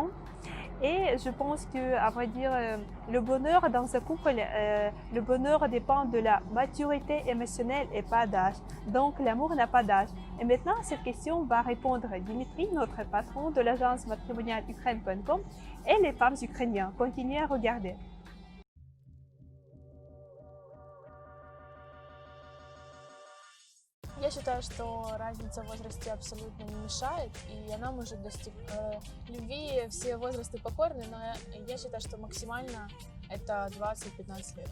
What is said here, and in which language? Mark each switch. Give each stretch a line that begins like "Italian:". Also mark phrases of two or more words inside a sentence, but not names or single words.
French: Et je pense que, à vrai dire, le bonheur dans ce couple, le bonheur dépend de la maturité émotionnelle et pas d'âge. Donc l'amour n'a pas d'âge. Et maintenant, à cette question va répondre Dimitri, notre patron de l'agence matrimoniale Ukraine.com et les femmes ukrainiennes. Continuez à regarder.
Russian: Я считаю, что разница в возрасте абсолютно не мешает, и она может достичь любви. Все возрасты покорны, но я считаю, что максимально это 20-15 лет.